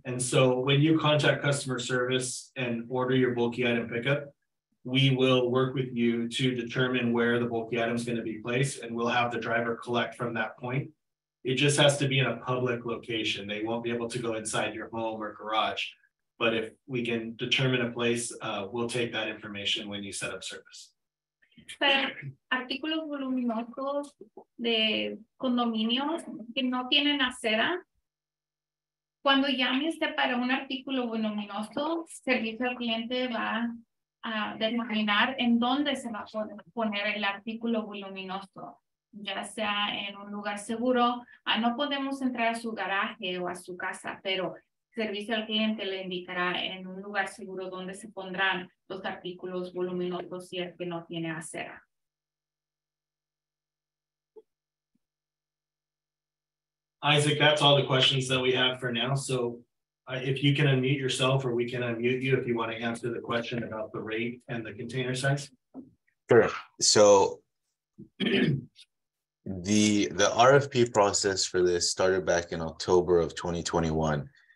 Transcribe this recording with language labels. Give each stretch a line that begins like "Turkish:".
English: And so when you contact customer service and order your bulky item pickup, we will work with you to determine where the bulky item is going to be placed, and we'll have the driver collect from that point. It just has to be in a public location. They won't be able to go inside your home or garage. But if we can determine a place, we'll take that information when you set up service.
Spanish: Para artículos voluminosos de condominios que no tienen acera, cuando llames para un artículo voluminoso, servicio al cliente va a determinar en dónde se va a poner el artículo voluminoso, ya sea en un lugar seguro. No podemos entrar a su garaje o a su casa, pero servicio al cliente le indicará en un lugar seguro dónde se pondrán los artículos voluminosos si es que no tiene acera.
English: Isaac, that's all the questions that we have for now. So if you can unmute yourself, or we can unmute you if you want to answer the question about the rate and the container size. Sure. So the RFP process for this started back in October of 2021.